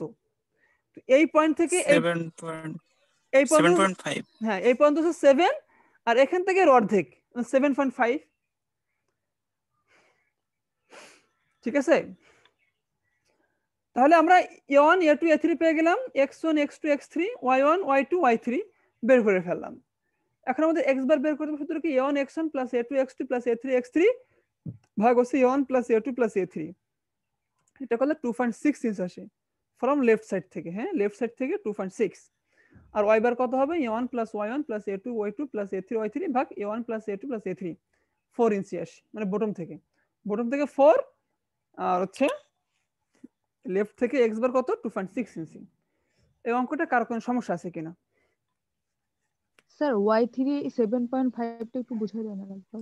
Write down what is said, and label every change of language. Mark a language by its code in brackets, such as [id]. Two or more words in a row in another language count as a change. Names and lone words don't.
[bn] তো এই পয়েন্ট থেকে এই পয়েন্ট, 7.5। হ্যাঁ এই পয়েন্ট হচ্ছে 7, আর এখান থেকে এর অর্ধেক 7.5। ঠিক আছে? তাহলে আমরা a1 a2 a3 পেয়ে গেলাম, x1 x2 x3 y1 y2 y3 বের করে ফেললাম। এখন আমাদের x বার বের করতে হবে, সূত্র কি? a1 x1 প্লাস a2 x2 প্লাস a3 x3 ভাগ হচ্ছে a1 প্লাস a2 প্লাস a3। এটা করলে 2.6 ইঞ্চ আসে [en] from left side [bn] থেকে। হ্যাঁ, [en] left side [bn] থেকে 2.6। আর y বার কত হবে? a1 প্লাস y1 প্লাস a2 y2 প্লাস a3 y3 ভাগ a1 প্লাস a2 প্লাস a3, 4 ইঞ্চি আসে, মানে বটম থেকে 4। আর হচ্ছে লেফট থেকে x বার কত? 2.6 ইঞ্চি। এই অঙ্কটা কার কোনো সমস্যা আছে কিনা? স্যার y3 7.5 টা একটু বুঝাই দেন একবার।